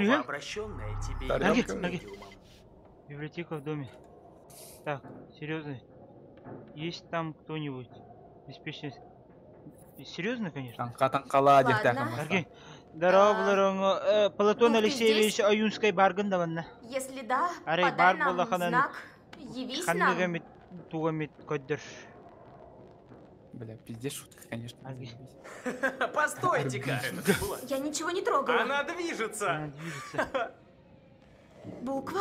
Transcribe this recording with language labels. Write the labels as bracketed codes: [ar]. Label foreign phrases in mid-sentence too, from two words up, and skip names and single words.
[ru] новообращенная тебе Тарелка. медиумом. Библиотека в доме. Так, серьезно. Есть там кто-нибудь? Беспечный. Серьезно, конечно. Ладно. Здорово, Платон Ну, ты Алексеевич здесь? Аюнской барган даванна. Если да, Арей, подай бар была нам ханан. знак. Явись нам. Ханныгамит, тугамит, коддер. Бля, пиздец шутка, конечно. Постойте-ка. Я ничего не трогала. Она движется. Она движется. Буква?